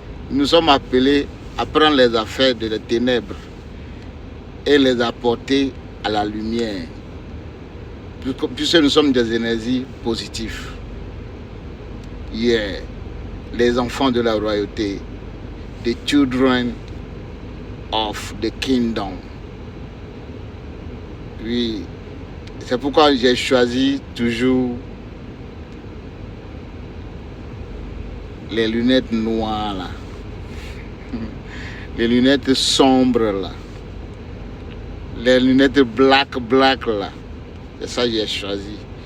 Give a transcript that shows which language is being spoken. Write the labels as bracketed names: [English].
[French] Nous sommes appelés à prendre les affaires de les ténèbres et les apporter à la lumière. Puisque nous sommes des énergies positives. Yeah. Les enfants de la royauté. [English] The children of the kingdom. [French] Oui. C'est pourquoi j'ai choisi toujours les lunettes noires là. Les lunettes sombres là. Les lunettes black là. C'est ça que j'ai choisi.